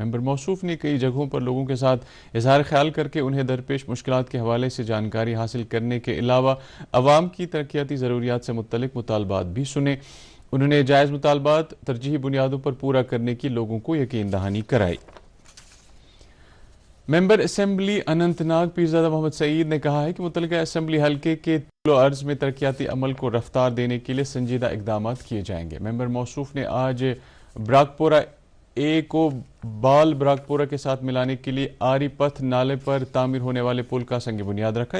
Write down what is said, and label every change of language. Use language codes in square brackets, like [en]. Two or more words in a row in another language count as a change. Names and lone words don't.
[ur] ممبر موصوف نے کئی جگہوں پر لوگوں کے ساتھ اظہار خیال کر کے انہیں درپیش مشکلات کے حوالے سے جانکاری حاصل کرنے کے علاوہ عوام کی ترقیاتی ضروریات سے متعلق مطالبات بھی سنے۔ انہوں نے جائز مطالبات ترجیحی بنیادوں پر پورا کرنے کی لوگوں کو یقین دہانی کرائی۔ ممبر اسمبلی اننت ناگ پیرزادہ محمد سعید نے کہا ہے کہ متعلقہ اسمبلی حلقے کے طول و عرض میں ترقیاتی عمل کو رفتار دینے کے لیے سنجیدہ اقدامات کیے جائیں گے۔ ممبر موصوف نے آج براکپورہ اے کو بال براکپورہ کے ساتھ ملانے کے لیے آری پتھ نالے پر تعمیر ہونے والے پل کا سنگ بنیاد رکھا۔